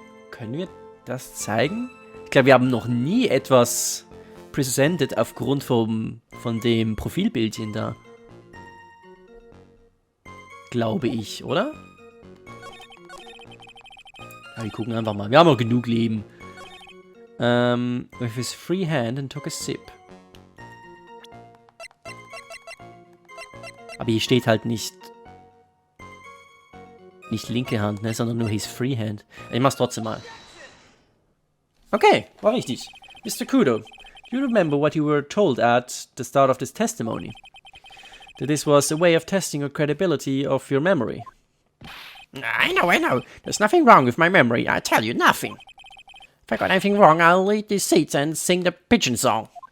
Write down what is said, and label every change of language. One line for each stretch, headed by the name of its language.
German: Können wir das zeigen? Ich glaube, wir haben noch nie etwas presented aufgrund von dem Profilbildchen da. Glaube ich, oder? Ja, wir gucken einfach mal. Wir haben noch genug Leben.
English: With his free hand and took a sip.
German: Aber hier steht halt nicht linke Hand, ne, sondern nur
English: his free hand.
German: Ich mach's trotzdem mal. Okay, war richtig. Mr.
English: Kudo, do you remember what you were told at the start of this testimony? That this was a way of testing your credibility of your memory. I know. There's nothing wrong with my memory. I tell you, nothing. If I got anything wrong, I'll eat these seeds and sing the pigeon song.